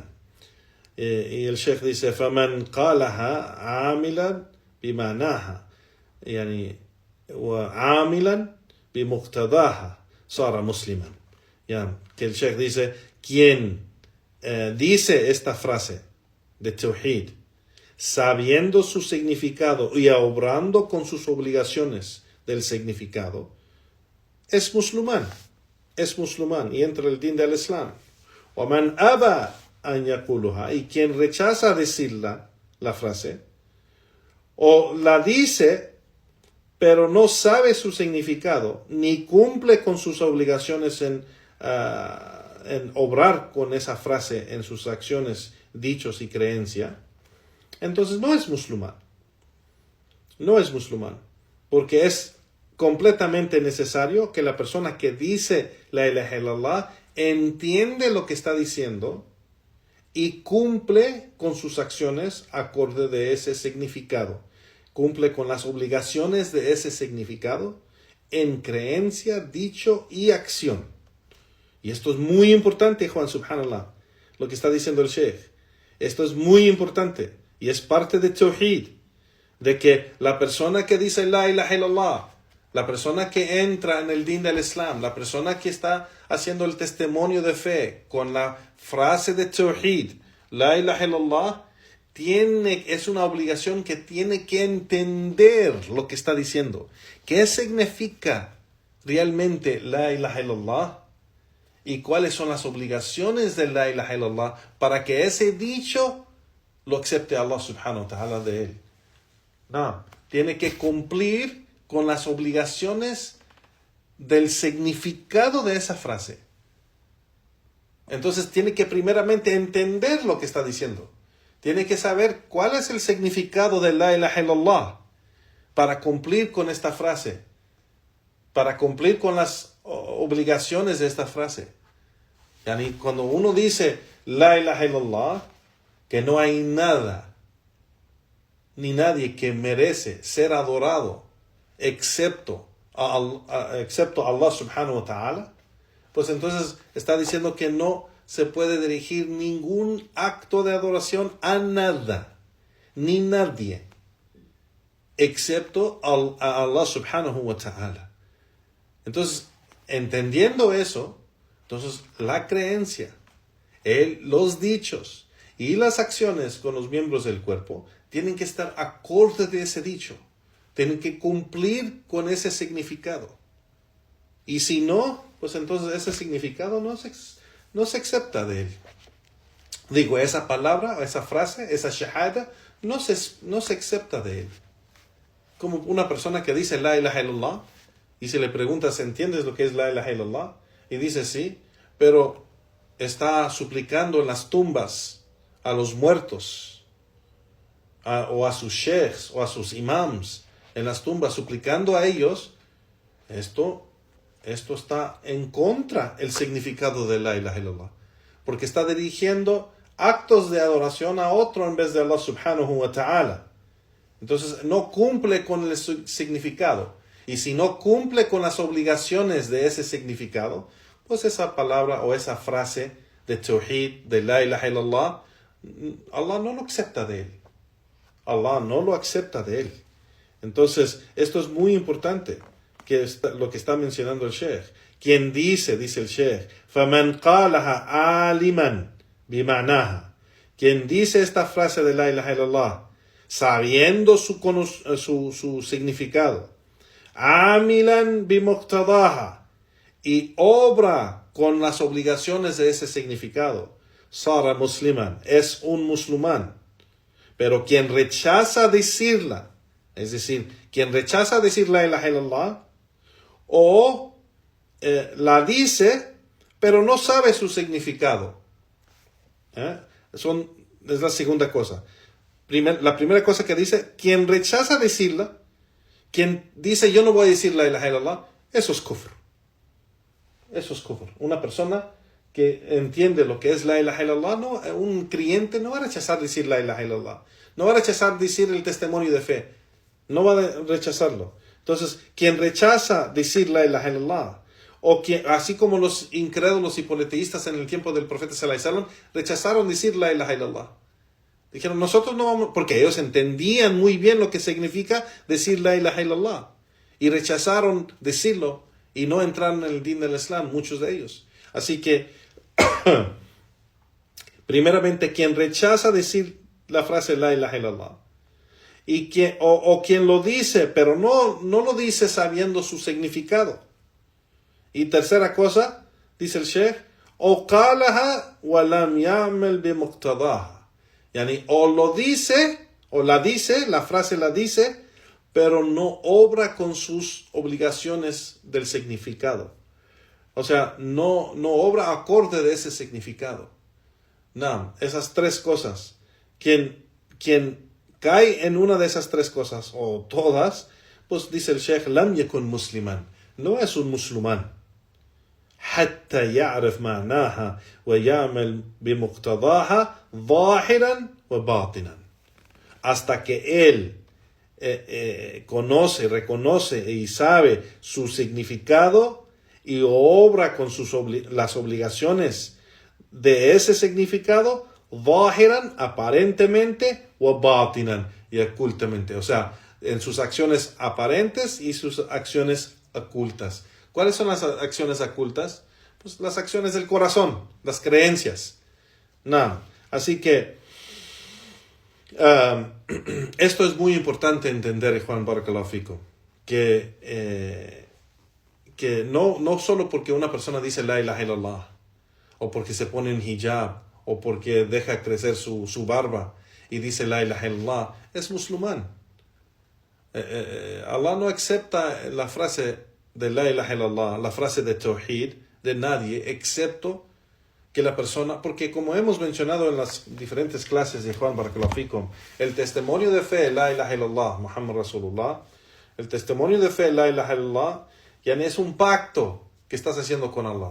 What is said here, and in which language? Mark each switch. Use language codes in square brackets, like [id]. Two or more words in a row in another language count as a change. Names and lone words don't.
[es] Y el Sheikh dice, [ar] فَمَنْ قَالَهَا عَامِلًا بِمَعْنَاهَا يعني وعاملا بمقتضاها صار مسلما. [es] Que el Sheikh dice, quien dice esta frase de Tawhid, sabiendo su significado y obrando con sus obligaciones del significado, es musulmán y entra el din del Islam. [ar] وَمَنْ أَبَى أَنْ يَقُولُهَا, [es] y quien rechaza decirla, la frase, o la dice, pero no sabe su significado, ni cumple con sus obligaciones en obrar con esa frase en sus acciones, dichos y creencia, entonces no es musulmán. No es musulmán. Porque es completamente necesario que la persona que dice [ar] لا إله إلا الله [es] entiende lo que está diciendo y cumple con sus acciones acorde de ese significado. Cumple con las obligaciones de ese significado en creencia, dicho y acción. Y esto es muy importante, Juan, subhanallah, lo que está diciendo el Sheikh. Esto es muy importante y es parte de Tawhid, de que la persona que dice [ar] لا إله إلا الله, [es] la persona que entra en el din del Islam, la persona que está haciendo el testimonio de fe con la frase de Tawhid, [ar] لا إله إلا الله, [es] es una obligación que tiene que entender lo que está diciendo. ¿Qué significa realmente [ar] لا إله إلا الله? [es] ¿Y cuáles son las obligaciones de [ar] لا إله إلا الله [es] para que ese dicho lo acepte [ar] الله سبحانه وتعالى [es] de él? No, tiene que cumplir con las obligaciones del significado de esa frase. Entonces tiene que primeramente entender lo que está diciendo. Tiene que saber cuál es el significado de [ar] لا إله إلا الله [es] para cumplir con esta frase, para cumplir con las obligaciones de esta frase. Yani cuando uno dice [ar] لا إله إلا الله, [es] que no hay nada ni nadie que merece ser adorado excepto [ar] الله سبحانه وتعالى, [es] pues entonces está diciendo que no se puede dirigir ningún acto de adoración a nada, ni nadie, excepto a [ar] الله سبحانه وتعالى. [es] Entonces, entendiendo eso, entonces la creencia, los dichos y las acciones con los miembros del cuerpo tienen que estar acorde de ese dicho, tienen que cumplir con ese significado. Y si no, pues entonces ese significado no se acepta de él. Digo, esa palabra, esa frase, esa shahada, no se acepta de él. Como una persona que dice [ar] لا إله إلا الله, [es] y si le preguntas, ¿entiendes lo que es [ar] لا إله إلا الله? [es] Y dice sí, pero está suplicando en las tumbas a los muertos, o a sus sheikhs, o a sus imams, en las tumbas, suplicando a ellos, esto está en contra del significado de [ar] لا إله إلا الله, [es] porque está dirigiendo actos de adoración a otro en vez de [ar] الله سبحانه وتعالى. [es] Entonces no cumple con el significado, y si no cumple con las obligaciones de ese significado, pues esa palabra o esa frase de Tawhid, de [ar] لا إله إلا الله, [es] Allah no lo acepta de él. Allah no lo acepta de él. Entonces esto es muy importante, lo que está mencionando el Sheikh. Quien dice el Sheikh, [ar] فَمَنْ قَالَهَا عَالِمًا بِمَعْنَاهَا, [es] quien dice esta frase de [ar] لا إله إلا الله, [es] sabiendo su significado, [ar] عَامِلًا بِمُقْتَضَاهَا, [es] y obra con las obligaciones de ese significado, [ar] صَارَ مُسْلِمًا, [es] es un musulmán. Pero quien rechaza decirla, es decir, quien rechaza decir [ar] لا إله إلا الله, [es] o la dice, pero no sabe su significado. Es la segunda cosa. La primera cosa que dice, quien rechaza decirla, quien dice yo no voy a decir [ar] لا إله إلا الله, [es] eso es kufr. Eso es kufr. Una persona que entiende lo que es [ar] لا إله إلا الله, [es] un creyente no va a rechazar decir [ar] لا إله إلا الله. [es] No va a rechazar decir el testimonio de fe. No va a rechazarlo. Entonces, quien rechaza decir [ar] لا إله إلا الله, [es] o quien, así como los incrédulos y politeístas en el tiempo del profeta [ar] صلى الله عليه وسلم, [es] rechazaron decir [ar] لا إله إلا الله. [es] Dijeron, nosotros no vamos, porque ellos entendían muy bien lo que significa decir [ar] لا إله إلا الله. [es] Y rechazaron decirlo y no entraron en el din del Islam, muchos de ellos. Así que, primeramente, quien rechaza decir la frase [ar] لا إله إلا الله, [es] y quien lo dice, pero no lo dice sabiendo su significado. Y tercera cosa, dice el Sheikh, o [ar] قالها ولم يعمل بمقتضاها. [es] Yani, o lo dice, o la dice, la frase la dice, pero no obra con sus obligaciones del significado. O sea, no obra acorde de ese significado. No, esas tres cosas. Quien cae en una de esas tres cosas, o todas, pues dice el Sheikh, [ar] لم يكن مسلما. [es] No es un musulmán. [ar] حتى يعرف معناها ويعمل بمقتضاها ظاهرا وباطنا. [es] Hasta que él conoce, reconoce y sabe su significado y obra con las obligaciones de ese significado, ظاهرا, aparentemente, وباطنا, y ocultamente. O sea, en sus acciones aparentes y sus acciones ocultas. ¿Cuáles son las acciones ocultas? Pues las acciones del corazón, las creencias. No. Así que esto es muy importante entender, Juan [ar] بارك الله فيكم, [es] que no solo porque una persona dice [ar] لا إله إلا الله, [es] o porque se pone en hijab, o porque deja crecer su barba y dice [ar] لا إله إلا الله, [es] es musulmán. Allah no acepta la frase de [ar] لا إله إلا الله, [es] la frase de tawhid, de nadie, excepto que la persona, porque como hemos mencionado en las diferentes clases de Juan [ar] بارك الله فيكم, [es] el testimonio de fe, [ar] لا إله إلا الله، محمد رسول الله, [es] el testimonio de fe, [ar] لا إله إلا الله, [es] ya no es un pacto que estás haciendo con Allah.